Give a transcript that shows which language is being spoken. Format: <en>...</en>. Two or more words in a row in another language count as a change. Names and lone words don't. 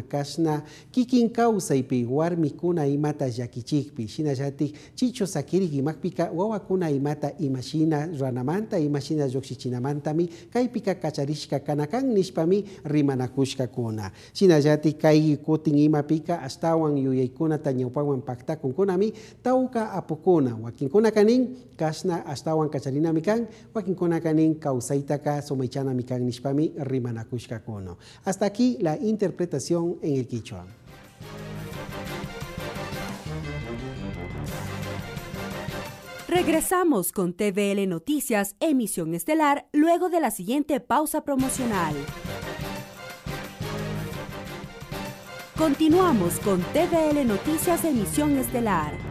<qu>kasna kikin causa ipi warmi kuna imata yakichikpi shinayati chicho sakiri imakpika wawa kuna imata imashina ranamanta imashina yoxichinamanta mi kai pika kacharishka kanakan nishpami rimanakushka kuna shinayati kai kutin imapika astawan yuyaykuna tañawpawan pakta kunkunami tauka apukuna wakinkuna kanin kasna astawan kacharina mikan wakinkuna kanin kausaitaka somaichana mikan nishpami rimanakushka kuno.</qu> <es>Hasta aquí la interpretación en el quichua. Regresamos con TVL Noticias, emisión estelar, luego de la siguiente pausa promocional. Continuamos con TVL Noticias, emisión estelar.</es>